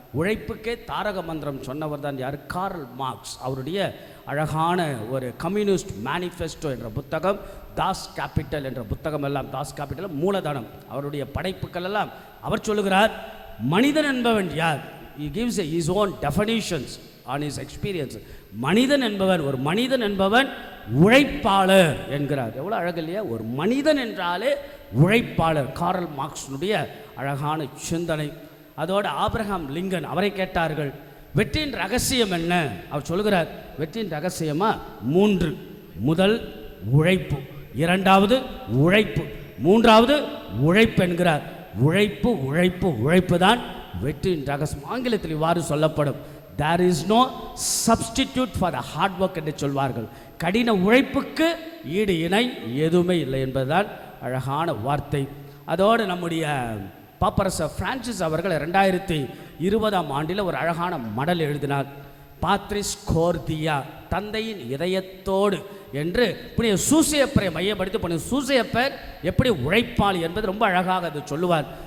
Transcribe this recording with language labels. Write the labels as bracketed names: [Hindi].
[Tamil] உழைப்புக்கே தாரக மந்திரம் சொன்னவர் தான் யார்? Karl Marx. அவருடைய அழகான ஒரு கம்யூனிஸ்ட் மேனிஃபெஸ்டோ என்ற புத்தகம், தாஸ் கேபிட்டல் என்ற புத்தகம் எல்லாம், தாஸ் கேபிட்டல் மூலதனம், அவருடைய படைப்புகள் எல்லாம் அவர் சொல்லுகிறார், மனிதன் என்பவன் யார்? [English] He gives his own definitions on his experience. [Tamil] மனிதன் என்பவன், ஒரு மனிதன் என்பவன் உழைப்பாளர் என்கிறார். எவ்வளோ அழகு இல்லையா? ஒரு மனிதன் என்றாலே உழைப்பாளர். கார்ல் மார்க்ஸுடைய அழகான சிந்தனை. அதோடு ஆபிரகாம் லிங்கன், அவரை கேட்டார்கள், வெற்றியின் ரகசியம் என்ன? அவர் சொல்கிறார், வெற்றியின் ரகசியமா 3. முதல் உழைப்பு, 2வது உழைப்பு, 3வது உழைப்பு என்கிறார். உழைப்பு உழைப்பு உழைப்பு தான் வெற்றியின் ரகசியம். ஆங்கிலத்தில் இவ்வாறு சொல்லப்படும், [English] there is no substitute for the hard work [Tamil] என்று சொல்வார்கள். கடின உழைப்புக்கு ஈடு இணை எதுவுமே இல்லை என்பதுதான் அழகான வார்த்தை. அதோடு நம்முடைய பாப்பரசர் பிரான்சிஸ் அவர்கள் 2020ஆம் ஆண்டில் ஒரு அழகான மடல் எழுதினார். பாத்ரிஸ் கோர்தியா, தந்தையின் இதயத்தோடு என்று புனித சூசையப்பரை மையப்படுத்தி புனித சூசையப்பர் எப்படி உழைப்பாளி என்பது ரொம்ப அழகாக அது சொல்லுவார்.